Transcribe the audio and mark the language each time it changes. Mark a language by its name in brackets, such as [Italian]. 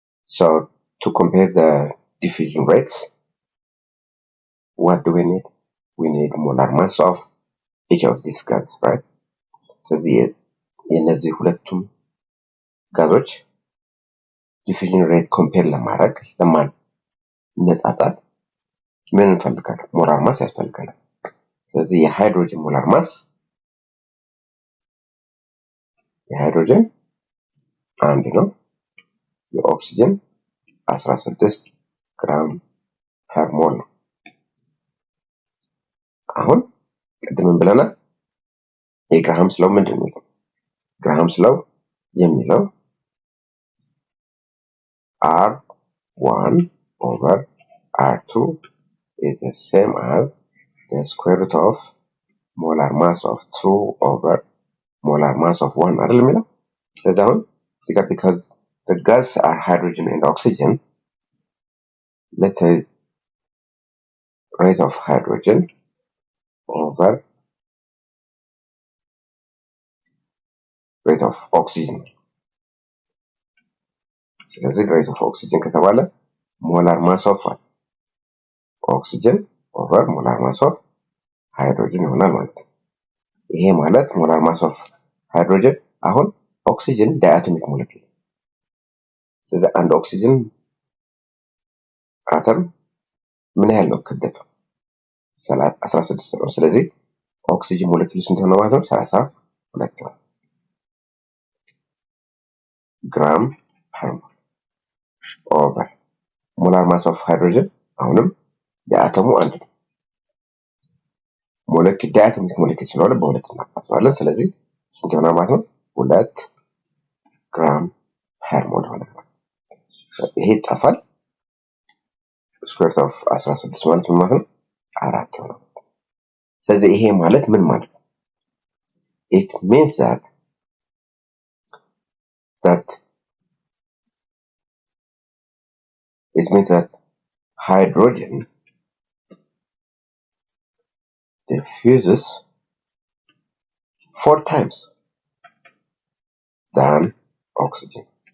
[English] So to compare the diffusion rates, what do we need? We need molar mass of each of these gases, right? [Amharic] ስለዚህ የነዚህ ሁለቱም ጋዞች ዲፊውዥን ሬት ኮምፔር ለማድረግ ለማነጻጸር ምን እንፈልጋለን? ሞላር ማስ ያስፈልጋል። ስለዚህ የሃይድሮጅን ሞላር ማስ የሃይድሮጅን 1 ነው። የኦክሲጅን 16 ግራም ፐር ሞል ነው። አሁን ቅድም ብለናል የግራሃምስ ሎው ምንድን ነው? ግራሃምስ ሎው የሚለው [English] R1 over R2 is the same as the square root of molar mass of 2 over molar mass of 1 [Amharic] አይደል የሚለው? ስለዚህ አሁን እዚህ [English] because the gases are hydrogen and oxygen, let's say rate of hydrogen over rate of oxygen. [Amharic] ስለዚህ rate of oxygen ከተባለ [English] molar mass of oxygen over molar mass of hydrogen [Amharic] ይሆናል ማለት ነው። ይሄ ማለት [English] molar mass of hydrogen [Amharic] አሁን [English] oxygen diatomic molecule። [Amharic] ስለዚህ አንድ oxygen አተም ምን ያህል ነው ክብደቱ? 16 ነው። ስለዚህ oxygen molecule ስንት ነው ማለት ነው? 32 ነው። [English] gram per mole over molar mass of hydrogen [Amharic] አሁንም የአተሙ አንድ ነው። ሞለኪል ዳያቶሚክ ሞለኪል ስለሆነ በሁለት እናካፍለዋለን። ስለዚህ ስንት ይሆናል ማለት ነው? 2 ግራም ፐር ሞል ይሆናል። ይሄ ይጣፋል። ስኩዌር ሩት ኦፍ 16 ማለት ምን ማለት ነው? 4 ይሆናል። ስለዚህ ይሄ ማለት ምን ማለት ነው? [English] it means that hydrogen diffuses 4 times than oxygen.